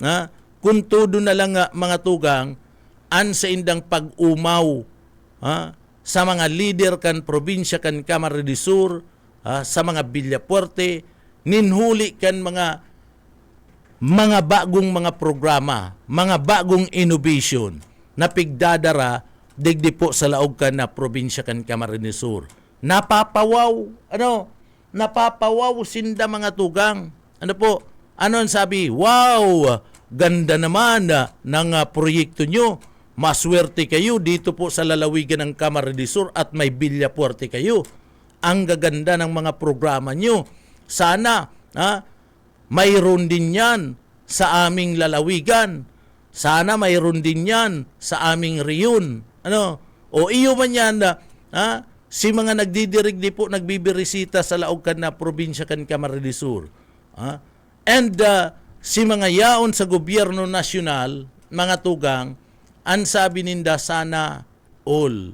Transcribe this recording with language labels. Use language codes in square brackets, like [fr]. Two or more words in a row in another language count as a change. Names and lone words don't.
[bik] mga tugang, an sa indang pag-umaw, sa mga leader kan probinsya kan Camarines Sur, sa mga Villapuerte, ninhuli kan mga bagong mga programa, mga bagong innovation na pigdadara digdi po sa laog kan na probinsya kan Camarines Sur. Napapawaw, napapawaw sinda mga tugang. Ano ang sabi? Wow, [tl] ganda naman ng proyekto nyo. Maswerte kayo dito po sa lalawigan ng Camarines Sur at may Villapuerte kayo. Ang gaganda ng mga programa nyo. Sana, mayroon din yan sa aming lalawigan. Sana mayroon din yan sa aming riyon. [bik] O iyo man yan si mga nagdidirigdi po, nagbibirisita sa laog kan na probinsya kan Camarines Sur. And si mga yaon sa gobyerno nasyonal, mga tugang, ang sabi ninda sana all.